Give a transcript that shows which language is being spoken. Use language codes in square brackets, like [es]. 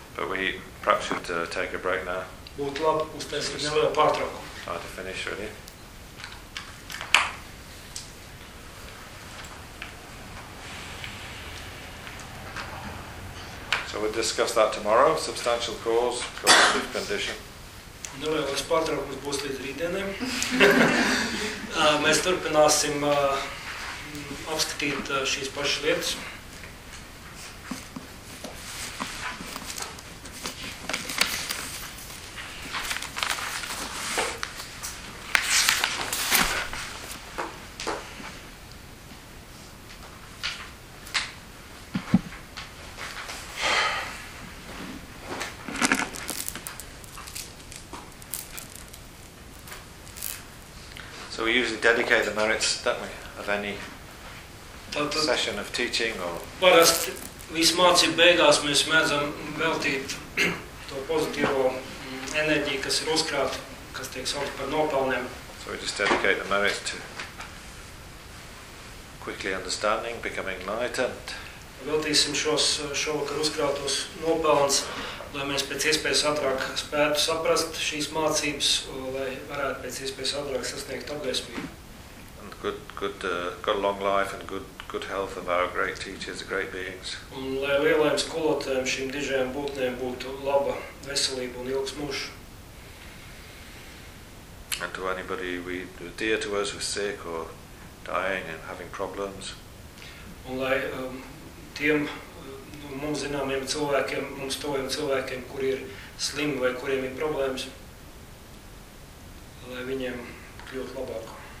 [en] But we perhaps should take a break now. [lv] Būtu labi uztaisīt nelielu pārtraukumu. [en] To finish, really. So we'll discuss that tomorrow, substantial cause, causative condition. [lv] Nelielas pārtraukums būs līdz rītdienam. Mēs turpināsim apskatīt šīs pašas lietas. [en] Dedicate the merits, don't we, of any tātad session of teaching or [lv] parasti visu mācību beigās mēs mēdzam veltīt to pozitīvo enerģiju, kas ir uzkrāta, kas tiek saukta par nopelniem. [en] So we just dedicate the merits to quickly understanding, becoming enlightened. [lv] Veltīsim šovakar uzkrātos nopelns, lai mēs pēc iespējas ātrāk spētu saprast šīs mācības, lai varētu pēc iespējas ātrāk sasniegt apgaismību. [en] Good long life and good health of our great teachers, great beings. [lv] Un lai lielajiem skolotājiem, šīm dižajām būtnēm būtu laba veselība un ilgs mūžs. [en] And to anybody dear to us who are sick or dying and having problems. [lv] Un lai tiem mums zināmiem cilvēkiem, mums tuviem cilvēkiem, kuri ir slimi vai kuriem ir problēmas, lai viņiem kļūtu labāk.